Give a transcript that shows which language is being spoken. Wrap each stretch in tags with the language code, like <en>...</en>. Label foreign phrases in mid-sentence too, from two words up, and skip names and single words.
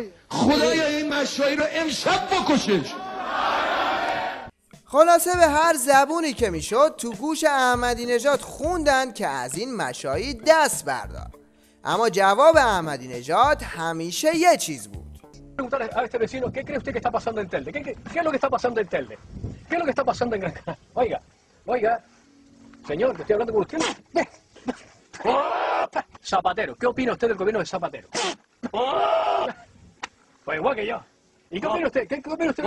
<fa>خدایا این مشایی رو امشب بکشش. خلاصه به هر زبونی که میشد تو گوش احمدی نژاد خوندن که از این مشایی دست بردار. اما جواب احمدی نژاد همیشه یه چیز بود.</fa> <es>A este vecino, ¿qué cree usted que está pasando en Telde? ¿Qué es lo que está pasando en Telde? ¿Qué es lo que está pasando en Gran Canaria? Oiga, señor, que estoy hablando con usted. Zapatero, ¿qué opina usted del gobierno de Zapatero? Pues igual que yo. ¿Y qué opina usted? ¿Qué opina usted?</es>